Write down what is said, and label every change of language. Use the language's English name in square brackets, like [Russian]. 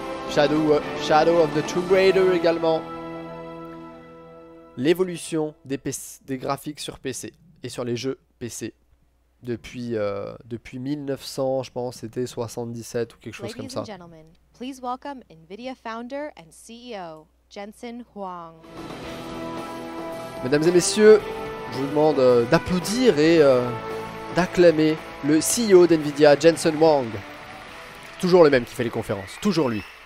[French] Shadow of the Tomb Raider également. L'évolution des graphiques sur PC et sur les jeux PC. Depuis 1900, je pense, c'était 77 ou quelque chose comme ça. [English] Please welcome NVIDIA founder and CEO, Jensen Huang. [French] Mesdames et messieurs, je vous demande d'applaudir et d'acclamer le CEO d'NVIDIA, Jensen Huang. Toujours le même qui fait les conférences, toujours lui.